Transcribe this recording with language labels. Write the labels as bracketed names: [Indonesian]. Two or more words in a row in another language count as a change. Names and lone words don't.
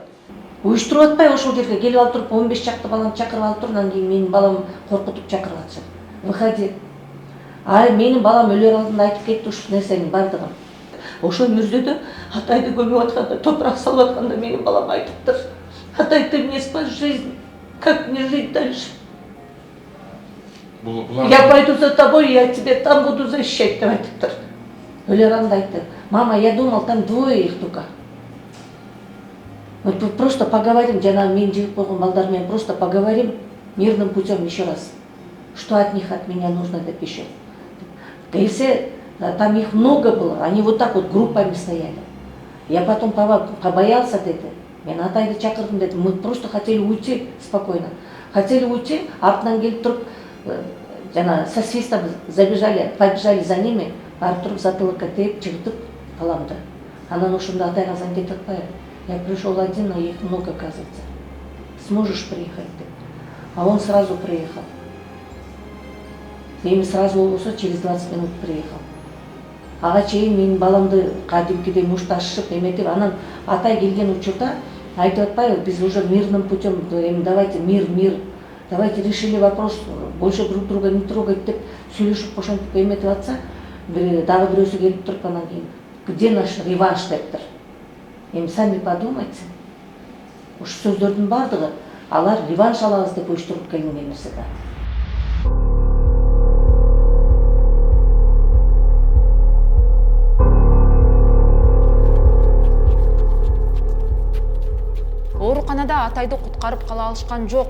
[Kyrgyz] Уюштуруп атпайбы ошол жерге келип алып туруп 15 чакты баланы чакырып алып туруп, анан кийин менин балам коркутуп чакырып атышат. [Russian] Выходи. [Kyrgyz] Менин балам өлөр алдында айтып кетти ушул нерсенин бардыгын. Ошол мүрзөдө Атайды көмүп атканда, топурак салып атканда менин балам айтыптыр. [Russian] Атай, ты мне спас жизнь. Как мне жить дальше? Я пойду за тобой, я тебе там буду защищать, [Kyrgyz] деп айтыптыр. Өлөр алдында айтты. [Russian] Мама, я думал, там двое их только. Мы просто поговорим, [Kyrgyz] жанагы мен жигип койгон балдар менен [Russian] просто поговорим мирным путем еще раз. Что от них, от меня нужно, деп еще. Келсе, там их много было, они вот так вот группами стояли. Я потом побоялся деди. [Kyrgyz] Мен Атайды чакырдым деди. [Russian] Мы просто хотели уйти спокойно. Хотели уйти, [Kyrgyz] артынан келип туруп, жана [Russian] со свистом побежали за ними, [Kyrgyz] барып туруп затылыкка тээп, жыгытып баламды. Анан ошондо Атайга азан кетип атпайбы. [Russian] Я пришел один, а их много, оказывается. Сможешь приехать ты? А он сразу приехал. [Kyrgyz] Эми сразу болбосо [Russian] через 20 минут приехал. [Kyrgyz] Ага чейин менин баламды кадимкидей мушташып эметип, анан Атай келген учурда айтып атпайбы, биз [Russian] уже мирным путем, [Kyrgyz] эми [Russian] давайте мир, давайте решили вопрос, больше друг друга не трогать [Kyrgyz] деп сүйлөшүп ошентип эметип атса, дагы бирөөсү келип туруп анан кийин, [Russian] где наш реванш дептир. Эми сами подумайте. [Kyrgyz] Ушу сөздөрдүн бардыгы алар реванш алабыз деп уюштуруп келинген нерсе да. Ооруканада Атайды куткарып кала алышкан жок.